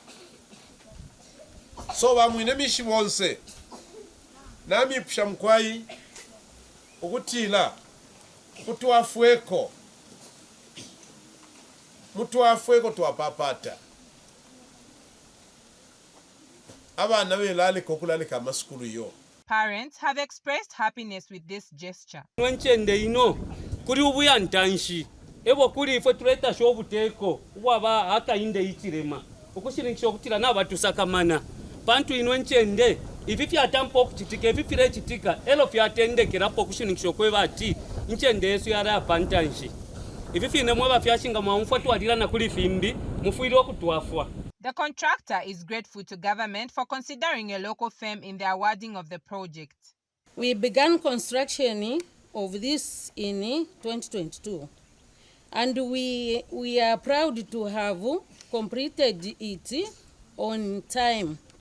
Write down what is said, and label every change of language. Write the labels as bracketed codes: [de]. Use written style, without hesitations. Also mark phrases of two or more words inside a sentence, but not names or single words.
[bem] so bamwine mishi bonse nami pusha mkwai ukutila mutwafweko twapapata abana belaleka okulaleka amasukulu yo. [en] Parents have expressed happiness with this gesture. [bem] Nwenchende ino kuri ubuya ntanshi ebo kuri ifo tuleta shobuteko ubaba akainde ichirema ukushiringisha okutira nabatusakamana pantu ino nchende ifi fyatampa okuchitika ifi fire chitika elo fyatendekerapo okushiringisha okweba ati nchende yesu yari apantanshi ifi fine mweba fyashinga mwamufwa twalirana kuri fimbi mufuire okutwafwa. [en] The contractor is grateful to government for considering a local firm in the awarding of the project. We began construction of this in 2022, and we are proud to have completed it on time.